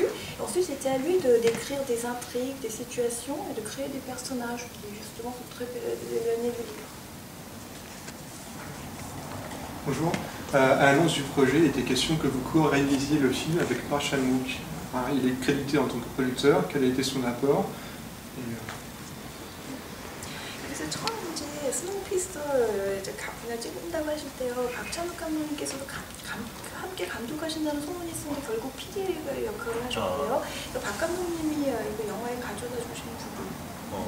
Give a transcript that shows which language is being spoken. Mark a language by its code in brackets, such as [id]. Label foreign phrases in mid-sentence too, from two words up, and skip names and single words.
[fr] Et ensuite, c'était à lui d'écrire des intrigues, des situations et de créer des personnages qui justement sont très éloignés du livre. Bonjour. À l'annonce du projet, il était question que vous co-réalisiez le film avec Park Chan-wook. Il est crédité en tant que producteur. Quel a été son apport? [ko] 그래서 처음 이제 스노우피스터 분야 찍는다고 하실 때요, 박찬욱 감독님께서도 함께 감독하신다는 소문이 있었는데 결국 PD 역할을 하셨고요. 박 감독님이 이거 영화에 가져다 주신 부분.